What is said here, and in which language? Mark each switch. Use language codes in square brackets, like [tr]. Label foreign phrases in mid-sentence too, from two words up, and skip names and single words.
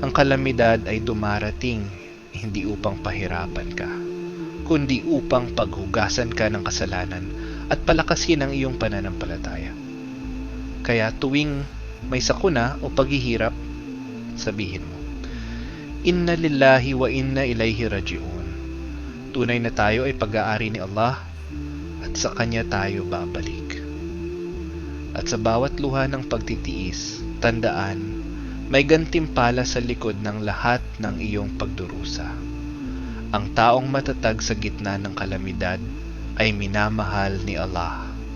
[tl] Ang kalamidad ay dumarating hindi upang pahirapan ka, kundi upang paghugasan ka ng kasalanan at palakasin ang iyong pananampalataya. Kaya tuwing may sakuna o paghihirap, sabihin mo, [ar] إنا لله وإنا إليه راجعون. [tl] Tunay na tayo ay pag-aari ni Allah at sa Kanya tayo babalik. At sa bawat luha ng pagtitiis, tandaan, may gantimpala sa likod ng lahat ng iyong pagdurusa. Ang taong matatag sa gitna ng kalamidad ay minamahal ni Allah.